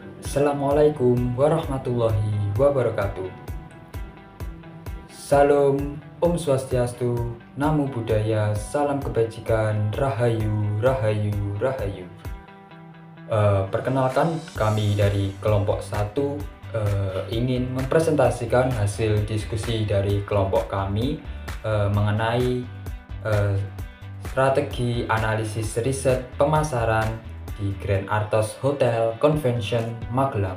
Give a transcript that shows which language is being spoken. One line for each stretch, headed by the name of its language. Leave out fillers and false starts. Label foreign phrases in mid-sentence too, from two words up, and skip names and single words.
Arabic: السلام عليكم ورحمة الله وبركاته.
Indonesian: Salam,
Balinese: Om Swastiastu,
Pali: Namo Buddhaya,
Indonesian: salam kebajikan, Rahayu, Rahayu, Rahayu. Perkenalkan, kami dari kelompok 1 ingin mempresentasikan hasil diskusi dari kelompok kami mengenai strategi analisis riset pemasaran di Grand Artos Hotel Convention Magelang.